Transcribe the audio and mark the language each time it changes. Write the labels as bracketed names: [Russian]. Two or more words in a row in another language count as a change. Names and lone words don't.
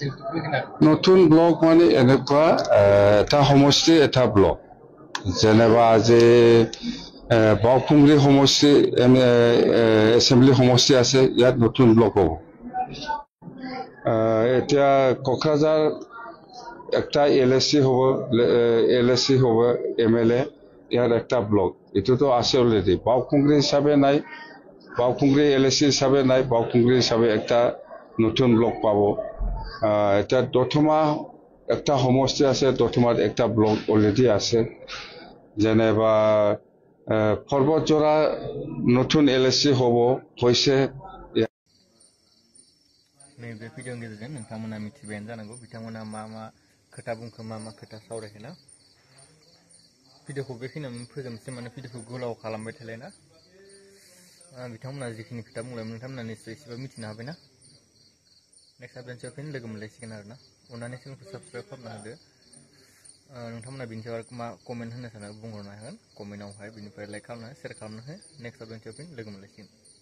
[Assamese] নতুন ব্লক মানে এনেকুৱা এটা সমষ্টি এটা ব্লক যেনেবা আজি বাওকুংৰি সমষ্টি এছেম্বলি সমষ্টি আছে ইয়াত নতুন ব্লক হ'ব এতিয়া কোকৰাঝাৰ একটা এলএসসি হ'ব এমএলএ ইয়াৰ একটা ব্লক এটোতো আছে অলরেডি বাওকুংৰি হিসাবে নাই বাওকুংৰি এলএসসি হিসাবে নাই বাওকুংৰি হিসাবে একটা নতুন ব্লক পাব এটা দথমা একটা সমষ্টি আছে দথমাত একটা ব্লক অলরেডি আছে যেনেবা পৰ্বতজোৰা নতুন এলএসসি হ'ব হৈছে [Bodo] नैबे भिडिअनि गेजेरजों नोंथांमोना मिथिबायानो जानांगौ बिथांमोना मा खोथा बुंखो मा खोथा सावरायखो ना भिडिअखौ बेखिनियावनो फोजोबनोसै माने भिडिअखौ गोलाव खालामबाय थालायना बिथांमोना जिखिनि खोथा बुंलांबाय नोंथांमोना निश्चय एसेबाबो मिथिनो हाबायना [English] next updateआव [Bodo] फिन लोगो मोनलायसिगोन आरोना अननानै चेनेलखौ साबस्क्राइब खालामना होदो नोंथांमोना बिनि सायाव मा कमेन्ट होनो सानो बुंहरनो हागोन कमेन्टआवहाय बिनिफ्राय लाइक खालामना शेयार खालामना हो [English] next updateआव [Bodo] फिन लोगो मोनलायसिगोन